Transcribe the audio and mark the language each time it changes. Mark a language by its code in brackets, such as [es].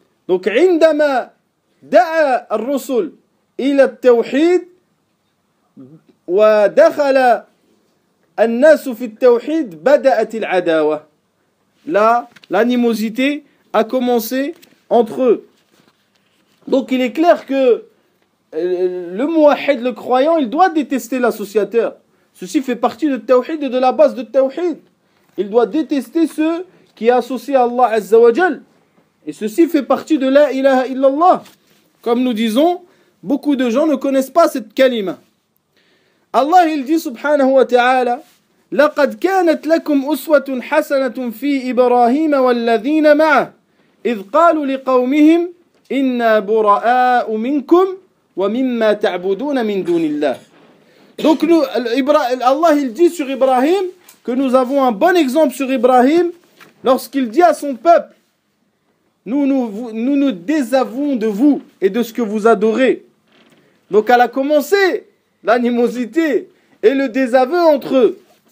[ar] Donc, عندما دعا الرسل إلى التوحيد ودخل الناس في التوحيد بدأت العداوة. [fr] Là, l'animosité a commencé entre eux. Donc, il est clair que le mouahid, le croyant, il doit détester l'associateur. Ceci fait partie de tawhid et de la base de tawhid. Il doit détester ceux qui associent Allah Azza wa Jal. Et ceci fait partie de la ilaha illallah. Comme nous disons, beaucoup de gens ne connaissent pas cette kalima. Allah, il dit [ar] subhanahu wa ta'ala, لَقَدْ كَانَتْ لَكُمْ أُسْوَةٌ حَسَنَةٌ فِي إِبْرَاهِيمَ وَالَّذِينَ مَعَهُ إِذْ قَالُوا لِقَوْمِهِمْ إِنَّا بُرَآءُ مِنْكُمْ وَمِمَّا تَعْبُدُونَ مِنْ دُونِ اللَّهِ. [fr] Donc Allah il dit sur Ibrahim que nous avons un bon exemple sur Ibrahim lorsqu'il dit à son peuple, nous désavouons de vous et de ce que vous adorez. Donc elle a commencé l'animosité et le désaveu entre eux.